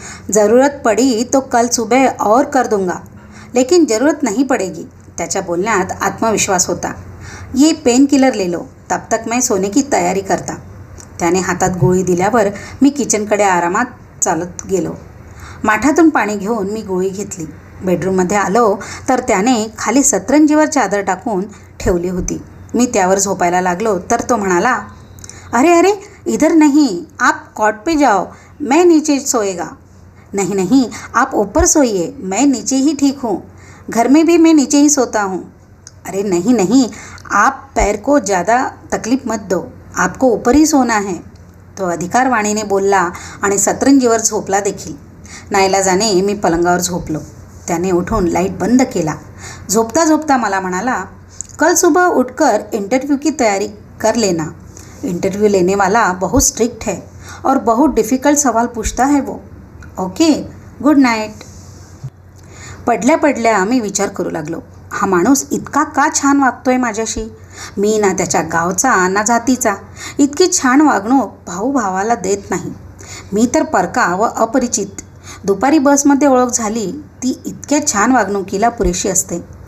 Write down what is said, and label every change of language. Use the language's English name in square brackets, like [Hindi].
[Hindi] ज़रूरत पड़ी तो कल सुबह और कर दूंगा, लेकिन ज़रूरत नहीं पड़ेगी. [Marathi] त्याच्या बोलण्यात आत्मविश्वास होता. [Hindi] ये पेन किलर ले लो, तब तक मैं सोने की तयारी करता. [Marathi] त्याने हातात गोळी दिल्यावर मी किचनकडे आरामात चालत गेलो. माठातून पाणी घेऊन मी गोळी घेतली. बेडरूममध्ये आलो तर त्याने खाली सतरंजीवर चादर टाकून ठेवली होती. मी त्यावर झोपायला लागलो तर तो म्हणाला, [Hindi] अरे अरे इधर नहीं, आप कॉट पे जाओ, मैं नीचे सोएगा. नहीं नहीं, आप ऊपर सोइए, मैं नीचे ही ठीक हूँ. घर में भी मैं नीचे ही सोता हूँ. अरे नहीं नहीं, आप पैर को ज़्यादा तकलीफ मत दो, आपको ऊपर ही सोना है. [Marathi] तो अधिकारवाणीने बोलला आणि सतरंजीवर झोपला देखील. नाईलाजाने मी पलंगावर झोपलो. त्याने उठून लाईट बंद केला. झोपता झोपता मला म्हणाला, [Hindi] कल सुबह उठकर इंटरव्यू की तैयारी कर लेना. इंटरव्यू लेने वाला बहुत स्ट्रिक्ट है और बहुत डिफ़िकल्ट सवाल पूछता है वो. [English] Okay, good night. [Marathi] पडल्या पडल्या मी विचार करू लागलो, हा माणूस इतका का छान वागतोय माझ्याशी. मी ना त्याच्या गावचा ना जातीचा. इतकी छान वागणूक भाऊ भावाला देत नाही. मी तर परका व अपरिचित. दुपारी बसमध्ये ओळख झाली ती इतक्या छान वागणुकीला पुरेशी असते.